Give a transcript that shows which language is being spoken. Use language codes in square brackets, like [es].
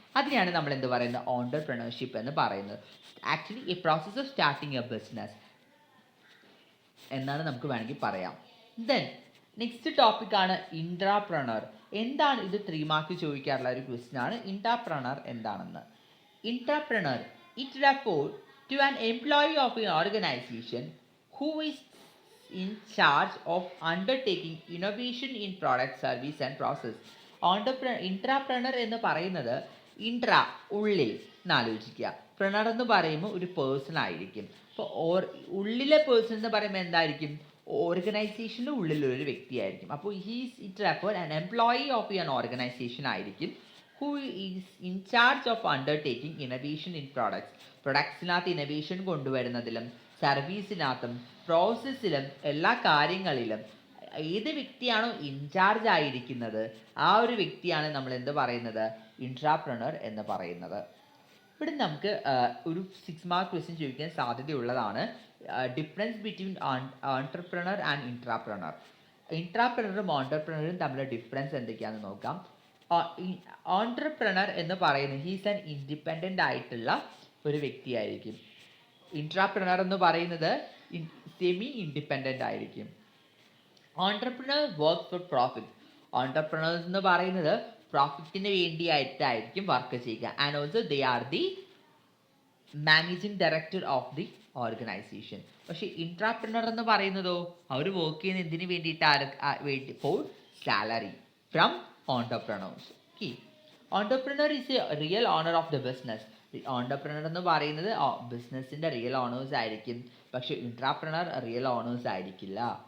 [ml] അതിനെയാണ് നമ്മൾ എന്ത് പറയുന്നത്, ഓൺടർപ്രണർഷിപ്പ് എന്ന് പറയുന്നത്. [en] actually a process of starting a business [ml] എന്നാണ് നമുക്ക് വേണമെങ്കിൽ പറയാം. ദെൻ നെക്സ്റ്റ് ടോപ്പിക്കാണ് ഇൻട്രാപ്രണർ. എന്താണ് ഇത്? 3 മാർക്ക് ചോദിക്കാറുള്ള ഒരു ക്വസ്റ്റ്യൻ ആണ് ഇൻട്രാപ്രണർ എന്താണെന്ന്. [en] Intrapreneur, it refer to an employee of an organization who is in charge of undertaking innovation in product, service and process. [ml] ഇൻട്രാപ്രണർ എന്ന് പറയുന്നത് ഇൻട്രാ ഉള്ളിൽ എന്നാലോചിക്കുക, പ്രണർ എന്ന് പറയുമ്പോൾ ഒരു പേഴ്സൺ ആയിരിക്കും. അപ്പോൾ ഉള്ളിലെ പേഴ്സൺ എന്ന് പറയുമ്പോൾ എന്തായിരിക്കും, ഓർഗനൈസേഷൻ്റെ ഉള്ളിലൊരു വ്യക്തിയായിരിക്കും. [en] അപ്പോൾ it refer an employee of an organization ആയിരിക്കും. who is in charge of undertaking innovation in products. [ml] പ്രൊഡക്ട്സിനകത്ത് innovation കൊണ്ടുവരുന്നതിലും സർവീസിനകത്തും പ്രോസസ്സിലും എല്ലാ കാര്യങ്ങളിലും ഏത് വ്യക്തിയാണോ ഇൻചാർജ് ആയിരിക്കുന്നത് ആ ഒരു വ്യക്തിയാണ് നമ്മൾ എന്ത് പറയുന്നത്, ഇൻട്രാപ്രണർ എന്ന് പറയുന്നത്. ഇവിടെ നമുക്ക് ഒരു 6 മാർക്ക് ക്വസ്റ്റ്യൻ ചോദിക്കാൻ സാധ്യതയുള്ളതാണ്. [en] Difference between entrepreneur and intrapreneur. [ml] ഇൻട്രാപ്രണറും ഓൺടർപ്രണറും തമ്മിലുള്ള ഡിഫറൻസ് എന്തൊക്കെയാണെന്ന് നോക്കാം. ഓൺടർപ്രണർ എന്ന് പറയുന്നത് [en] he's an independent [ml] ആയിട്ടുള്ള ഒരു വ്യക്തിയായിരിക്കും. ഇൻട്രാപ്രണർ എന്ന് പറയുന്നത് സെമി ഇൻഡിപെൻഡൻ്റ് ആയിരിക്കും. [en] Entrepreneur work for profit. [ml] Entrepreneurs എന്ന് പറയുന്നത് പ്രോഫിറ്റിന് വേണ്ടിയായിട്ടായിരിക്കും വർക്ക് ചെയ്യുക. [en] And also they are the managing director of the organization. [ml] പക്ഷേ ഇൻട്രാപ്രണർ എന്ന് പറയുന്നതോ അവർ വർക്ക് ചെയ്യുന്ന എന്തിനു വേണ്ടിയിട്ട്, [en] For salary from entrepreneurs. Key. Entrepreneur is a real owner of the business. [ml] Entrepreneur എന്ന് പറയുന്നത് ബിസിനസ്സിൻ്റെ റിയൽ ഓണേഴ്സ് ആയിരിക്കും, പക്ഷെ ഇൻട്രാപ്രണർ റിയൽ ഓണേഴ്സ് ആയിരിക്കില്ല.